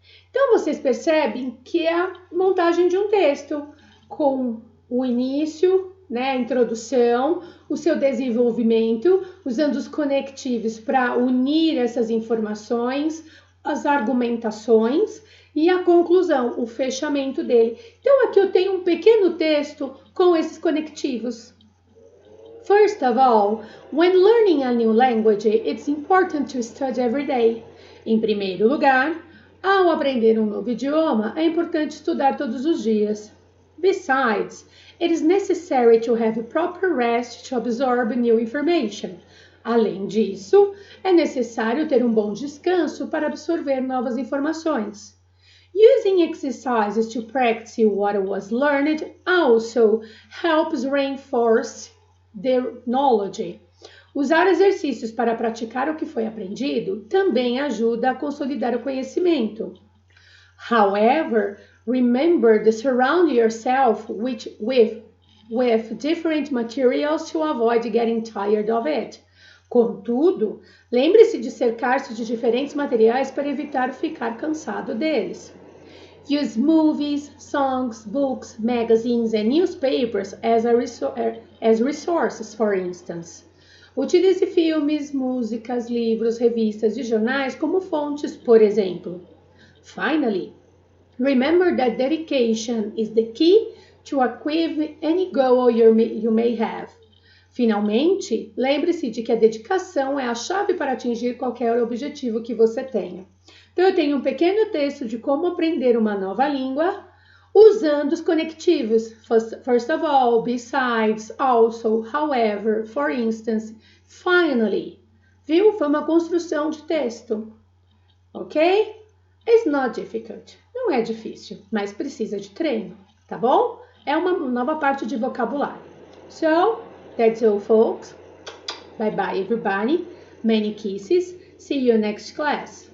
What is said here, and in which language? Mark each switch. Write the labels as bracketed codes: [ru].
[pt] Então, vocês percebem que é a montagem de um texto com o início, né, a introdução, o seu desenvolvimento, usando os conectivos para unir essas informações, as argumentações e a conclusão, o fechamento dele. Então, aqui eu tenho um pequeno texto com esses conectivos. [en] First of all, when learning a new language, it's important to study every day. [pt] Em primeiro lugar, ao aprender um novo idioma, é importante estudar todos os dias. [en] Besides, it is necessary to have proper rest to absorb new information. [pt] Além disso, é necessário ter um bom descanso para absorver novas informações. [en] Using exercises to practice what was learned also helps reinforce the knowledge. [pt] Usar exercícios para praticar o que foi aprendido também ajuda a consolidar o conhecimento. [en] However, remember to surround yourself with different materials to avoid getting tired of it. [pt] Contudo, lembre-se de cercar-se de diferentes materiais para evitar ficar cansado deles. [en] Use movies, songs, books, magazines and newspapers as resources, for instance. [pt] Utilize filmes, músicas, livros, revistas e jornais como fontes, por exemplo. [en] Finally, remember that dedication is the key to achieve any goal you may have. [pt] Finalmente, lembre-se de que a dedicação é a chave para atingir qualquer objetivo que você tenha. Então, eu tenho um pequeno texto de como aprender uma nova língua usando os conectivos. [en] First of all, besides, also, however, for instance, finally. [pt] Viu? Foi uma construção de texto. Ok? [en] It's not difficult. [pt] Não é difícil, mas precisa de treino, tá bom? É uma nova parte de vocabulário. [en] So, that's all, folks. Bye bye, everybody. Many kisses. See you next class.